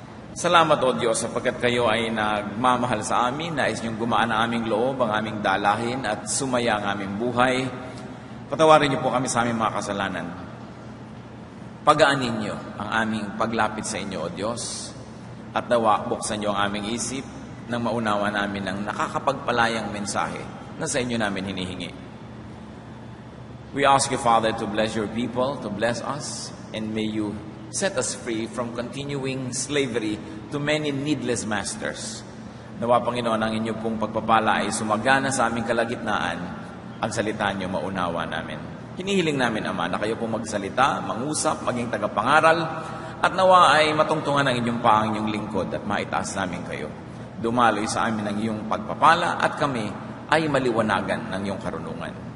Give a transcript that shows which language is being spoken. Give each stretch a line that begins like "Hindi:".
Filipino: Salamat, O Diyos, sapagkat kayo ay nagmamahal sa amin, nais niyong gumaan ang aming loob, ang aming dalahin at sumaya ang aming buhay. Patawarin niyo po kami sa aming mga kasalanan. Pagaanin niyo ang aming paglapit sa inyo, O Diyos, at nawa buksan niyo ang aming isip nang maunawa namin ang nakakapagpalayang mensahe na sa inyo namin hinihingi.
English: We ask you, Father, to bless your people, to bless us, and may you set us free from continuing slavery to many needless masters.
Filipino: Nawa, Panginoon, ang inyo pong pagpapala ay sumagana sa aming kalagitnaan, ang salita niyo maunawa namin. Hinihiling namin, Ama, na kayo pong magsalita, mangusap, maging tagapangaral, at nawa ay matungtungan ang inyong paang inyong lingkod at maitaas namin kayo. Dumaloy sa amin ang iyong pagpapala at kami ay maliwanagan ng iyong karunungan.